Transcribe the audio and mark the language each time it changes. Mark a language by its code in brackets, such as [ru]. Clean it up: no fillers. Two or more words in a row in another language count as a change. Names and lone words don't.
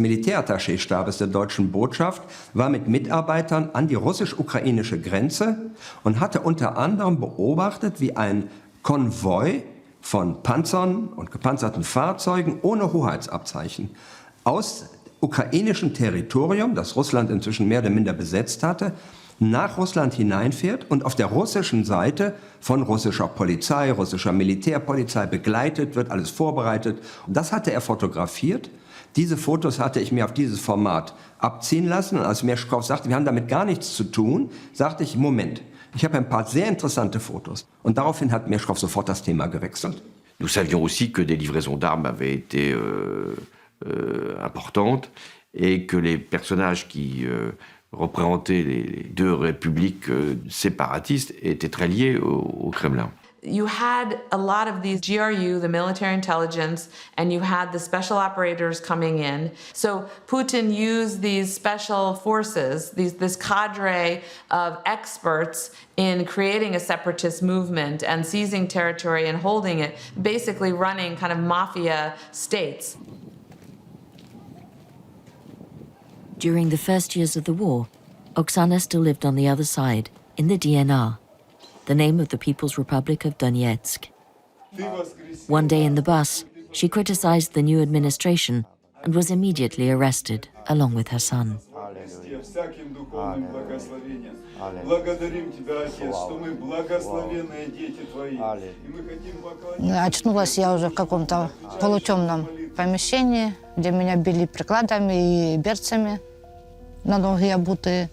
[de] Militärattachéstabes der deutschen Botschaft, war mit Mitarbeitern an die russisch-ukrainische Grenze und hatte unter anderem beobachtet, wie ein Konvoi von Panzern und gepanzerten Fahrzeugen ohne Hoheitsabzeichen aus ukrainischen Territorium, das Russland inzwischen mehr oder minder besetzt hatte, nach Russland hineinfährt und auf der russischen Seite von russischer Polizei, russischer Militärpolizei begleitet wird, alles vorbereitet. Und das hatte er fotografiert. Diese Fotos hatte ich mir auf dieses Format abziehen lassen. Und als Meshkov sagte, wir haben damit gar nichts zu tun, sagte ich, Moment, ich habe ein paar sehr interessante Fotos. Und daraufhin hat Meshkov sofort das Thema gewechselt. [fr] Nous savions aussi que des livraisons d'armes avaient été importantes et que les personnages qui représentaient les deux républiques séparatistes étaient très liés au Kremlin. [en] You had a lot of these GRU, the military intelligence, and you had the special operators coming in. So Putin used these special forces, this cadre of experts in creating a separatist movement and seizing territory and holding it, basically running kind of mafia states. During the first years of the war, Oksana still lived on the other side, in the DNR, the name of the People's Republic of Donetsk. One day in the bus, she criticized the new administration and was immediately arrested, along with her son. [ru] Очнулась я уже в каком-то полутемном помещении, где меня били прикладами и берцами на ноги обутые.